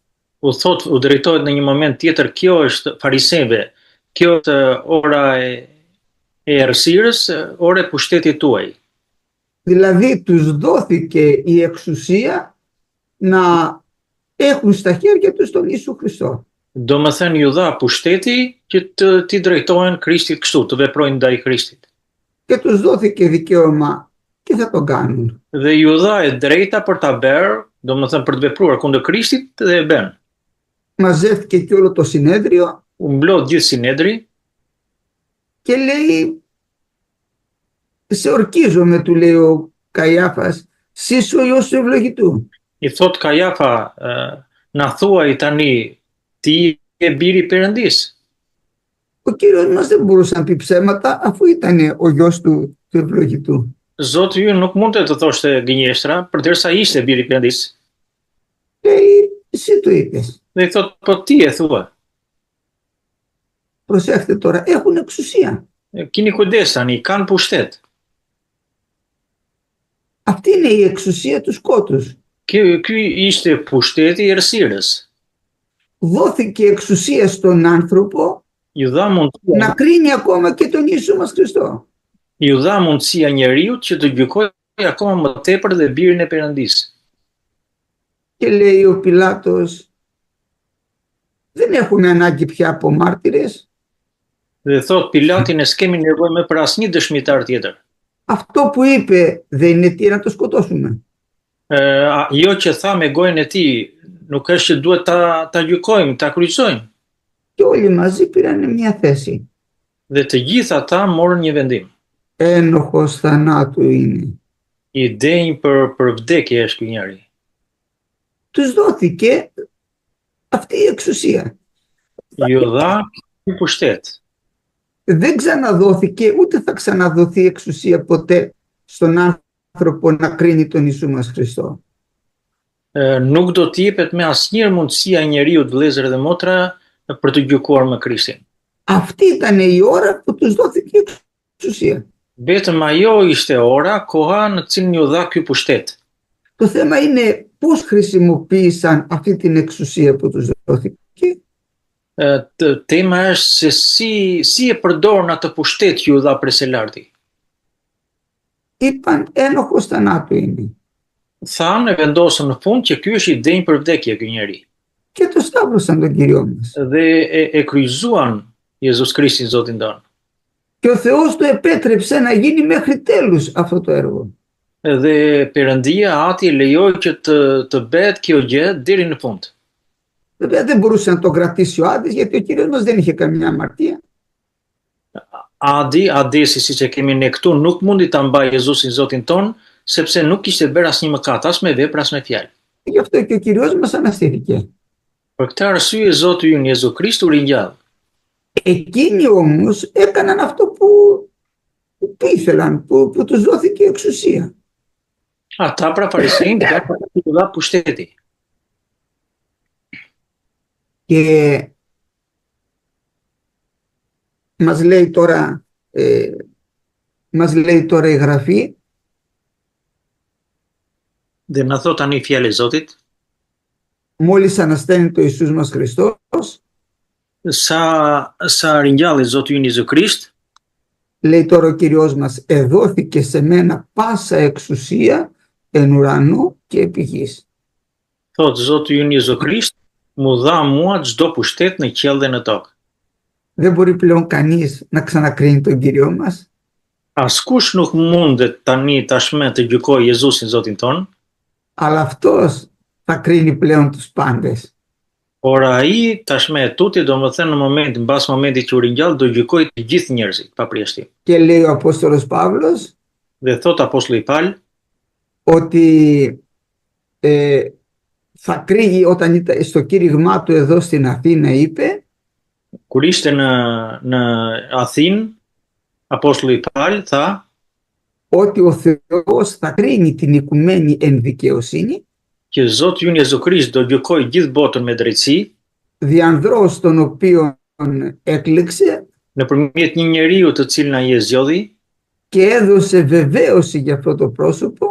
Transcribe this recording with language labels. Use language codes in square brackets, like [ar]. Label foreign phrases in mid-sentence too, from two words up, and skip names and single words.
[sq] U thot, u drejtohet në një moment tjetër, kjo është fariseve, kjo është ora e errësirës, ora e pushtetit tuaj. [el] Δηλαδή τους δόθηκε η εξουσία να έχουν στα χέρια τους τον Ιησού Χριστό. [sq] Do më thënë ju dha pushteti që t'i drejtohen Krishtit kështu, të veprojnë ndaj Krishtit. [el] Και τους δόθηκε δικαίωμα και θα το κάνουν. [sq] Dhe ju dha e drejta për ta bërë, do më thënë për të vepruar kundër Krishtit dhe e bën. [el] Μαζεύτηκε και όλο το συνέδριο [sq] U mblodh gjithë Sinedri [el] και λέει, σε ορκίζομαι, του λέει ο Καϊάφας, σεις ο Υιός του Ευλογητού. [sq] I thot Kajafa, na thuaj tani, ti je biri i Perëndisë. [el] Ο Κύριος μας δεν μπορούσε να πει ψέματα αφού ήταν ο γιος του Ευλογητού. [sq] Zoti ju nuk mund të thoshte gënjeshtra, përderisa ishte biri i Perëndisë. [el] Λέει, εσύ το είπες. [sq] Dhe i thot, po ti e thua. [el] Προσέχτε τώρα, έχουν εξουσία. [sq] Kini kujdes tani, kanë pushtet. [el] Αυτή είναι η εξουσία του σκότους. [sq] Ky ishte pushteti i errësirës. [el] Δόθηκε εξουσία στον άνθρωπο [sq] Ju dha mundësia, [el] να κρίνει ακόμα και τον Ιησού μας Χριστό. [sq] ju dha mundësia njeriut që të gjykojë akoma më tepër dhe birin e Perëndisë. [el] Και λέει ο Πιλάτος, δεν έχουμε ανάγκη πια από μάρτυρες. [sq] Dhe thot Pilati, ne s'kemi nevojë më për asnjë dëshmitar tjetër. [el] Αυτό που είπε δεν είναι τι να το σκοτώσουμε. [sq] Jo që tha me gojën e tij, nuk është që duhet ta gjykojmë, ta kryqëzojmë. [el] Και όλοι μαζί πήραν μια θέση. [sq] Dhe të gjithë ata morën një vendim. [el] Ένοχος θανάτου είναι. [sq] I denjë për vdekje është ky njeri. [el] Τους δόθηκε αυτή η εξουσία. [sq] Ju dha ky pushtet. [el] Δεν ξαναδόθηκε, ούτε θα ξαναδοθεί εξουσία ποτέ στον άνθρωπο να κρίνει τον Ιησού μας Χριστό. [sq] Nuk do të jepet me asnjëherë mundësia njeriut, vëllezër dhe motra, për të gjykuar me Krishtin. [el] Αυτή ήταν η ώρα που τους δόθηκε η εξουσία. [sq] Vetëm ajo ishte ora, koha në cilën ju dha ky pushtet. [el] Το θέμα είναι πώς χρησιμοποίησαν αυτή την εξουσία που τους δόθηκε. [sq] Tema është se si e përdorën atë pushtet që ju dha prej së larti. [el] Είπαν ένοχος θανάτου είναι. [sq] Thanë e vendosën në fund që ky është i denjë për vdekje ky njeri. [el] Και το σταύρωσαν τον Κυριό μας. [sq] Dhe e kryqëzuan Jezus Krishtin Zotin tonë. [el] Και ο Θεός του επέτρεψε να γίνει μέχρι τέλους αυτό το έργο. [sq] Dhe Perëndia ati lejoi që të bëhet kjo gjë deri në fund. [el] Βέβαια δεν μπορούσε να το κρατήσει ο Άδης γιατί ο Κύριος μας δεν είχε καμιά αμαρτία. [sq] Adesi, siç e kemi ne këtu, nuk mundi ta mbajë Jezusin Zotin ton, sepse nuk kishte bërë asnjë mëkat, as me vepra, as me fjalë. [el] Γι' αυτό και ο Κύριος μας αναστήθηκε. [sq] Për këtë arsye Zoti ynë Jezu Krisht u ringjall. [el] Εκείνοι όμως έκαναν αυτό που ήθελαν, που τους δόθηκε η εξουσία. [sq] Ata pra farisein ka i dha pushteti. [el] Και μας λέει τώρα, η Γραφή, [sq] Dhe na thot tani fjalë e Zotit, [el] μόλις ανασταίνει το Ιησούς μας Χριστός, [sq] sa ringjalli Zoti ynë Jezu Krisht, [el] λέει τώρα ο Κύριος μας, εδόθηκε σε μένα πάσα εξουσία εν ουρανό και επί γης. [sq] thot Zoti ynë Jezu Krisht, mu dha mua çdo pushtet në qiell dhe në tokë. [el] Δεν μπορεί πλέον κανείς να ξανακρίνει τον Κύριο μας. [sq] Askush nuk mundet tani tashme të gjykojë Jezusin Zotin ton, [el] Αλλά αυτός θα κρίνει πλέον τους πάντες. [sq] por ai tashme e tuti domethënë në mbas momentit që u ringjall do gjykojë të gjithë njerëzit pa përjashtim. [el] Και λέει ο Απόστολος Παύλος [sq] Dhe thot apostulli Paul [el] ότι θα κρίνει, όταν ήταν στο κήρυγμά του εδώ στην Αθήνα είπε, [sq] kur ishte në Athinë, apostulli Paul tha [el] ότι ο Θεός θα κρίνει την οικουμένη εν δικαιοσύνη [sq] që Zoti ynë Jezu Krisht do gjykojë gjithë botën me drejtësi, [el] διανδρός τον οποίον έκλειξε [sq] nëpërmjet një njeriu të cilin ai e zgjodhi [el] και έδωσε βεβαίωση για αυτό το πρόσωπο,